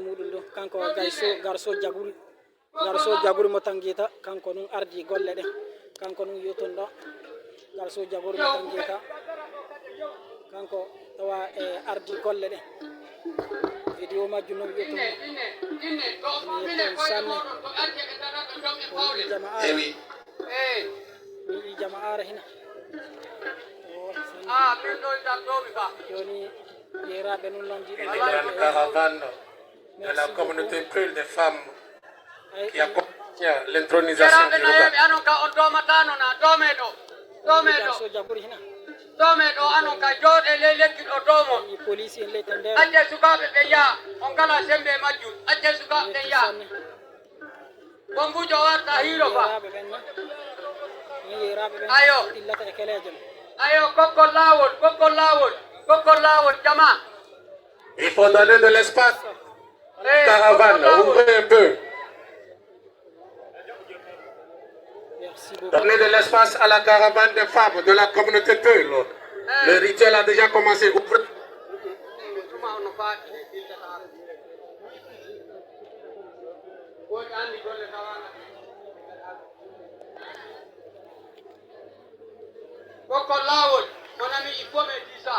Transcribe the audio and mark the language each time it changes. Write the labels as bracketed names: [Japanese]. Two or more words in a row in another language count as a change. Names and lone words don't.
[Fula] muɗum ɗo kanko garso jaguri mo tangita kanko nun ardi golle ɗe kanko nun yoton ɗo garso jaguri mo tangita kanko tawa e ardi golle ɗe video majjum noon yoton sanne jamaara hina joni yeraɓe nun noon jiɗo [French] caravane de la communauté Peul des femmes qui accompagne l'intronisation du Louga. [Fula] Anon ka on domatano na domeɗo anon ka jooɗe ley lekki ɗo domo police en leyte nder acce sukaɓe ɓe yaa on kala sembe majjum acce sukaɓe ɓe yaa bongujo warta hiiro fa ayo kokkol lawol jama. [French] Il faut donner de l'espace. Caravane, ouvrez un peu. Donnez de l'espace à la caravane des femmes de la communauté Peul. Le rituel a déjà commencé. Ouvrez. Coco Lawol, mon ami, il faut me dire ça.